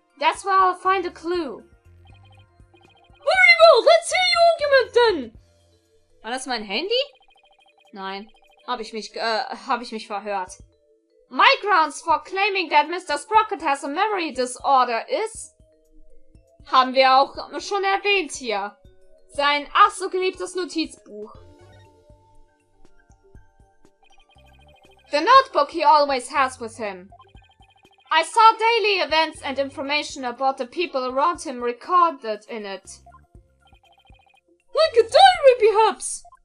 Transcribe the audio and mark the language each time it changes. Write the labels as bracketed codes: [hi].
[en] That's where I'll find a clue. Very well, let's hear your argument then! [de] War das mein Handy? Nein. Hab ich mich verhört. [en] My grounds for claiming that Mr. Sprocket has a memory disorder is... [de] Haben wir auch schon erwähnt hier. Sein ach so geliebtes Notizbuch. [en] The notebook he always has with him. I saw daily events and information about the people around him recorded in it. Like a diary, perhaps?